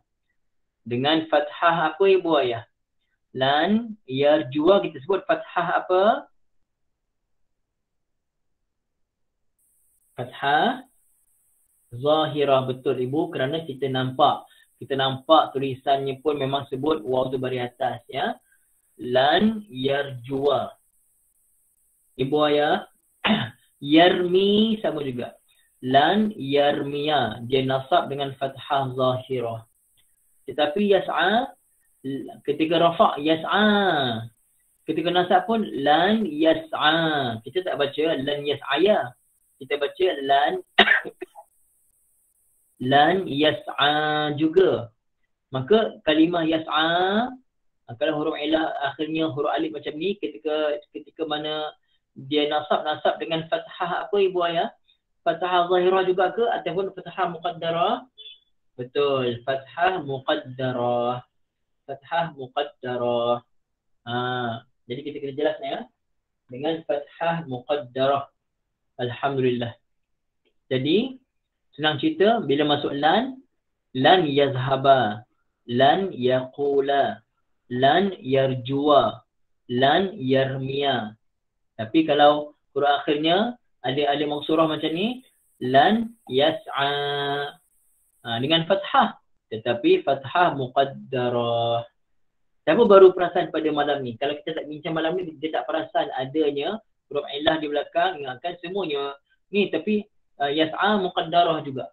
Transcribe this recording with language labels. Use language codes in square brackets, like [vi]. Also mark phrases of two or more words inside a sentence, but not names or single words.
[ms] Dengan fathah apa ibu ayah? [ar] لن يرجو [ms] kita sebut fathah apa? [ar] فتحة ظاهرة, [ms] betul ibu, kerana kita nampak tulisannya pun memang sebut waw tu baris atas ya. [ar] لن يرجو. [ms] Ibu ayah, yarmi sama juga. [ar] لن يرمي, [ms] dia nasab dengan [ar] فتحة ظاهرة. [ms] Tetapi yas'a, ketika rafa' yas'a, ketika nasab pun [ar] لن يسعى. [ms] Kita tak baca [ar] لن يسعاي, [ms] kita baca [ar] لن لن يسعى [ms] juga. Maka kalimah yas'a, kalau huruf ilah akhirnya huruf alif macam ni, ketika mana dia nasab dengan fathah apa ibu ayah? [ar] فتحة ظاهرة [ms] juga ke ataupun [ar] فتحة مقدرة? [ms] Betul, [ar] فتحة مقدرة. فتحة مقدرة. [ms] Jadi kita kena jelas ya. Dengan [ar] فتحة مقدرة. [ms] Alhamdulillah. Jadi senang cerita, bila masuk [ar] لن يذهب، لن يقول، لن يرجو، لن يرمي. [ms] Tapi kalau huruf akhirnya ada [ar] ألف مقصورة [ms] macam ni, [ar] لن يسعى. [ms] Dengan fathah, tetapi [ar] فتحة مقدرة. [ms] Siapa baru perasan pada malam ni? Kalau kita tak bincang malam ni, dia tak perasan adanya huruf ilah di belakang, ingatkan semuanya ni, tapi [ar] يسعى مقدرة [ms] juga.